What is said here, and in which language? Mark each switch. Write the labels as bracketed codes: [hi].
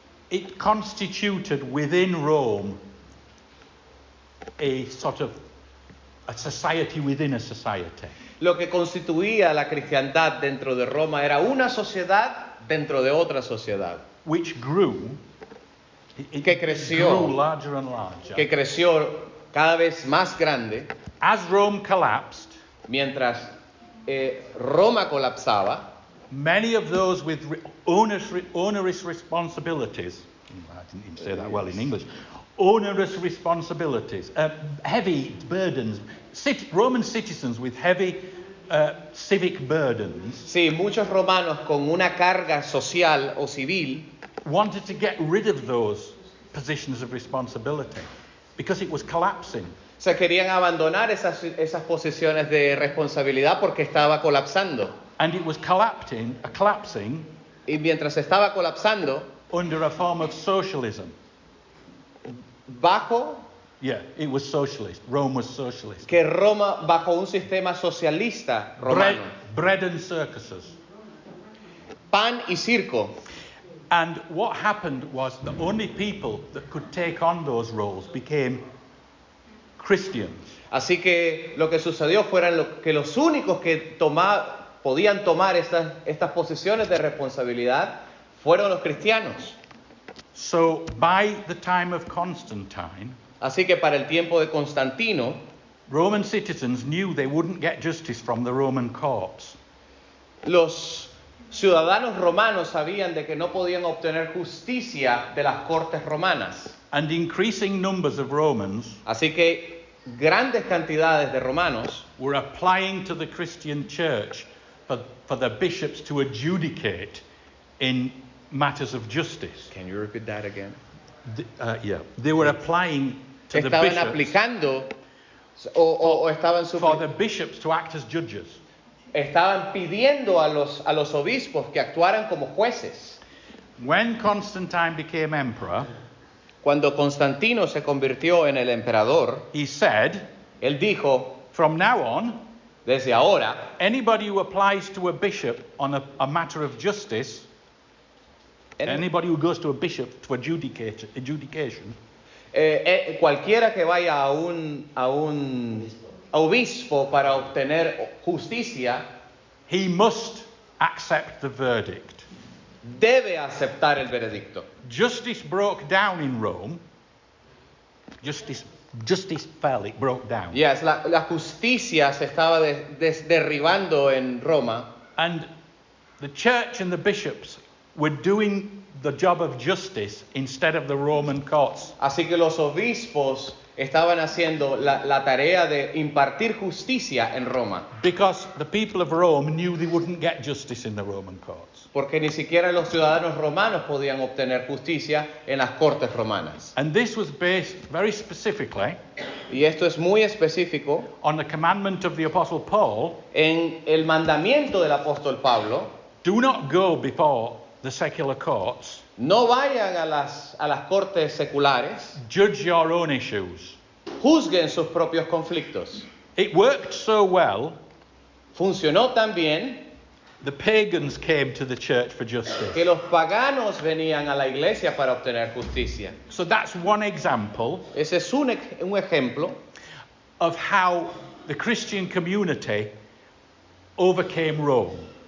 [en] It constituted within Rome a sort of a society within a society. [es] Lo que constituía la cristiandad dentro de Roma era una sociedad dentro de otra sociedad. [en] Which grew, [es] Que creció. [en] grew larger and larger. [es] Que creció cada vez más grande [en] As Rome collapsed, [es] mientras Roma colapsaba. [en] many of those with onerous responsibilities, I didn't even say that well in English, onerous responsibilities, heavy burdens, Roman citizens with heavy civic burdens, [es] Sí, muchos romanos con una carga social o civil [en] wanted to get rid of those positions of responsibility because it was collapsing. [es] se querían abandonar esas posiciones de responsabilidad porque estaba colapsando. [en] And it was collapsing [es] Y mientras estaba colapsando, [en] under a form of socialism. [es] bajo [en] Yeah, it was socialist. Rome was socialist. [es] que Roma, bajo un sistema socialista romano, [en] Bread and circuses. [es] pan y circo. [en] And what happened was the only people that could take on those roles became Christians. [es] Así que lo que sucedió fueron que los únicos que podían tomar estas posiciones de responsabilidad fueron los cristianos. [en] So by the time of Constantine, [es] Así que para el tiempo de Constantino, [en] Roman citizens knew they wouldn't get justice from the Roman courts. [es] los ciudadanos romanos sabían de que no podían obtener justicia de las cortes romanas. [en] And increasing numbers of Romans [es] Así que grandes cantidades de romanos [en] were applying to the Christian church for the bishops to adjudicate in matters of justice. Can you repeat that again? They were applying to the [es] Estaban [en] bishops [es] aplicando o estaban [en] for the bishops to act as judges. [es] estaban pidiendo a los obispos que actuaran como jueces. [en] When Constantine became emperor, [es] Cuando Constantino se convirtió en el emperador, [en] he said, [es] él dijo, [en] from now on, [es] desde ahora, [en] anybody who applies to a bishop on a matter of justice, anybody who goes to a bishop to adjudication, [es] cualquiera que vaya a un obispo para obtener justicia, [en] he must accept the verdict. [es] debe aceptar el veredicto. [en] Justice broke down in Rome. Justice fell, it broke down. [es] Yes, la justicia se estaba derribando en Roma. [en] And the church and the bishops were doing the job of justice instead of the Roman courts. [es] Así que los obispos estaban haciendo la tarea de impartir justicia en Roma. [en] Because the people of Rome knew they wouldn't get justice in the Roman courts. [es] Porque ni siquiera los ciudadanos romanos podían obtener justicia en las cortes romanas. [en] And this was based very specifically [es] Y esto es muy específico [en] on the commandment of the Apostle Paul, [es] en el mandamiento del apóstol Pablo: [en] do not go before the secular courts, [es] no vayan a las cortes seculares, [en] judge your own issues. [es] juzguen sus propios conflictos. [en] It worked so well, [es] Funcionó tan bien [en] the pagans came to the church for justice. [es] que los paganos venían a la iglesia para obtener justicia. [en] So that's one example [es] Ese es un ejemplo [en] of how the Christian community overcame Rome.